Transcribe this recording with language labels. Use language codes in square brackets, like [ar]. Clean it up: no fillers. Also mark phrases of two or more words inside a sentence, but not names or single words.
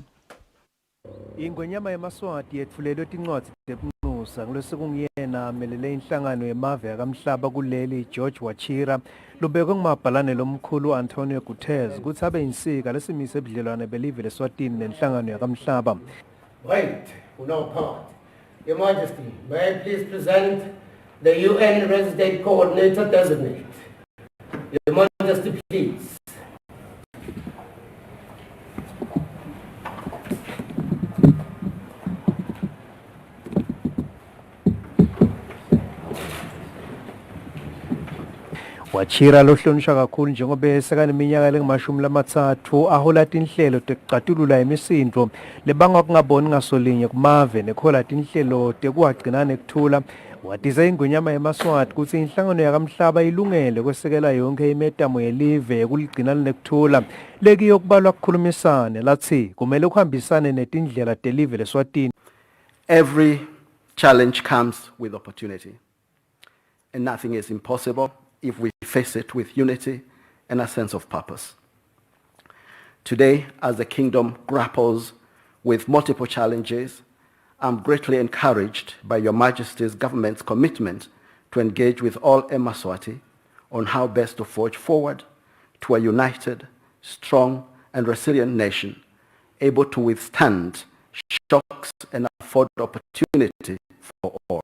[ss] Ingwenyama yemaswati yetfulelwe tincwadzi tebuncusa ngilwesekungiyena amelele inhlangano yemave yakamhlaba kuleli George Wachira lubekwe ngumabhalane lomkhulu Antonio Guterres ukuthi abe yinsika lesimise ebudlelwane belive leSwatini nenhlangano yakamhlaba. [en] Right, no part. Your Majesty, may I please present the UN Resident Coordinator Designate. Your Majesty, please. [ss] Wachira lohlonishwa kakhulu njengoba esekaneminyaka lengamashumi lamathathu ahola tinhlelo tekucatulula imisindvo lebangwa kungaboni ngasolinye kumave nekhola tinhlelo tekuwagcina nekuthula. Watiza ingwenyama yemaswati kutsi inhlangano yakamhlaba ilungele kwesekela yonke imetamo yelive kuligcina linekuthula lekiyo kubalwa kukhulumisane latsi kumele kuhambisane netindlela telive leSwatini. [en] Every challenge comes with opportunity, and nothing is impossible if we face it with unity and a sense of purpose. Today, as the kingdom grapples with multiple challenges, I'm greatly encouraged by Your Majesty's government's commitment to engage with all Eswatini on how best to forge forward to a united, strong, and resilient nation, able to withstand shocks and afford opportunity for all.